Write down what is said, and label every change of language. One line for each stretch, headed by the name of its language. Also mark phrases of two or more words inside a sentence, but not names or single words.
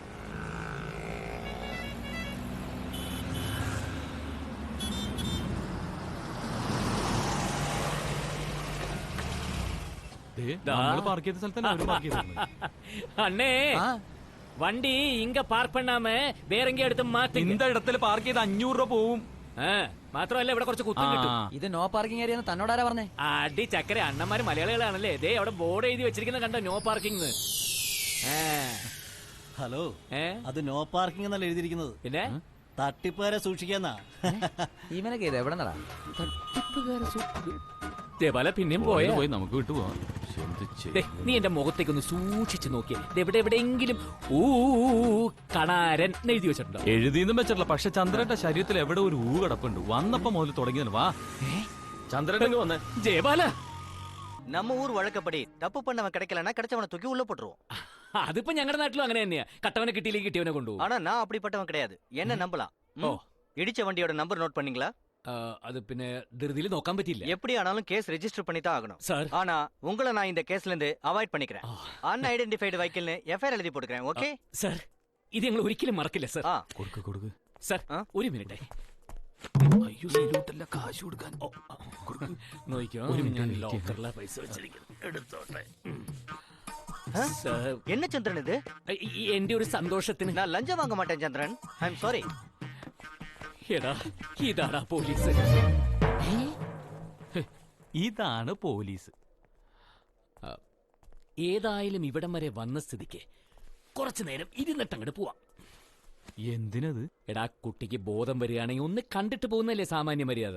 Malayalam: പാർക്ക് ചെയ്ത സ്ഥലത്തന്നെ.
Tamil: அண்ணே, வண்டி இங்க பார்க் பண்ணாம வேற எங்கி
Malayalam: എടുത്ത് മാറ്റി.
Tamil: இந்த இடத்துல
Malayalam: പാർക്ക് ചെയ്ത് 500 രൂപ പോവും. മാത്രമല്ല ഇവിടെ കുറച്ച് കുത്തും കിട്ടും. ഇത്
English: no parking area
Malayalam: തന്നോടാരാ പറഞ്ഞേ? അടി ചക്കര, അണ്ണന്മാര് മലയാളികളാണല്ലേ. ദേ അവിടെ ബോർഡ് എഴുതി വെച്ചിരിക്കുന്ന കണ്ടോ,
English: no parking.
Malayalam: ഹലോ, അത്
English: no parking
Malayalam: എന്നല്ല എഴുതിയിരിക്കുന്നത്. പിന്നെ തട്ടിപ്പുകാരെ സൂക്ഷിക്കാന്നാ. ഇവനൊക്കെ ഇത് എവിടെ നടാ? പല പിന്നെയും പോയി. നമുക്ക് വിട്ടുപോവാം. നീ എന്റെ മുഖത്തേക്ക് ഒന്ന് സൂക്ഷിച്ചു നോക്കിയേ. എവിടെയെങ്കിലും കണാരൻ എഴുതി വെച്ചിട്ടുണ്ടോ? എഴുതിയൊന്നും വെച്ചിട്ടില്ല. പക്ഷെ ചന്ദ്രന്റെ ശരീരത്തിൽ എവിടെ ഒരു കിടപ്പുണ്ട്. വന്നപ്പോ മുതൽ തുടങ്ങിയത്. വാ ചന്ദ്രൻ വന്നേ. ജയബാല,
Tamil: நம்ம ஊர் வழக்கப்படி தப்பு பண்ணவன் கிடைக்கலன்னா கிடைச்சவனை தூக்கி உள்ள போட்டுருவோம்.
Malayalam: അതിപ്പോ ഞങ്ങളുടെ നാട്ടിലും അങ്ങനെ തന്നെയാ. കട്ടവനെ കിട്ടിയില്ലെങ്കിൽ കിട്ടിയവനെ കൊണ്ടുപോകും.
Tamil: ஆனா நான் அப்படிப்பட்டவன் கிடையாது. என்ன நம்பலாம். இடிச்ச வண்டியோட நம்பர் நோட் பண்ணீங்களா? அது பின்ன திருதியில
Malayalam: നോക്കാൻ പറ്റില്ല.
Tamil: எப்படி ஆனாலும்
English: case register
Tamil: பண்ணி தான் ஆகணும் சார். ஆனா உங்களை நான் இந்த கேஸ்ல இருந்து அவாய்ட் பண்ணிக்கிறேன்.
English: unidentified vehicle
Tamil: எஃப்ஐஆர் எழுதி போட்டுக்கிறேன். ஓகே
Malayalam: സാർ, ഇത് ഞങ്ങൾ ഒരിക്കലും മറക്കില്ല സാർ. കൊടുക്ക് സാർ, ഒരു മിനിറ്റ്. അയ്യോ, സീലോട്ടല്ല, കാശ് കൊടുക്കാൻ. നോക്കിയോ, ഞാൻ ലോക്കറിലെ പൈസ വെച്ചിരിക്കുന്നു, എടുത്തോട്ടെ.
Tamil: என்ன சந்திரன் இது?
Malayalam: എന്റെ ഒരു സന്തോഷത്തിന്.
Tamil: நான் லஞ்சம் வாங்க மாட்டேன் சந்திரன்.
English: I am sorry.
Malayalam: എടാ, ഇതാടാ പോലീസ്. ഇതാണ് പോലീസ്. ഏതായാലും ഇവിടം വരെ വന്ന സ്ഥിതിക്ക് കുറച്ചു നേരം ഇരുന്നിട്ടങ്ങോട്ട് പോവാം. എന്തിനത്? എടാ, കുട്ടിക്ക് ബോധം വരികയാണെങ്കിൽ ഒന്ന് കണ്ടിട്ട് പോകുന്നല്ലേ സാമാന്യ മര്യാദ.